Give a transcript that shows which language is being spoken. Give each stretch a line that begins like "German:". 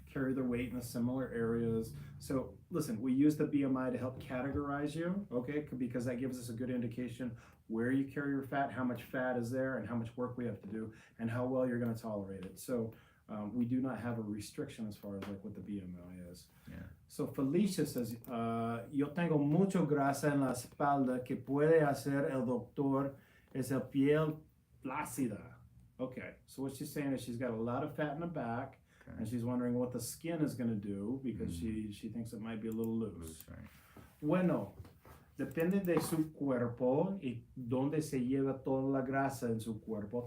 English: carry their weight in the similar areas. So listen, we use the BMI to help categorize you, okay? Because that gives us a good indication where you carry your fat, how much fat is there, and how much work we have to do, and how well you're going to tolerate it. So we do not have a restriction as far as like what the BMI is. Yeah. So Felicia says,
Spanish: yo tengo mucho grasa en la espalda que puede hacer el doctor esa piel plácida.
English: Okay, so what she's saying is she's got a lot of fat in the back, Okay. and she's wondering what the skin is going to do because she thinks it might be a little loose. Right.
Spanish: Bueno, depende de su cuerpo y dónde se lleva toda la grasa en su cuerpo.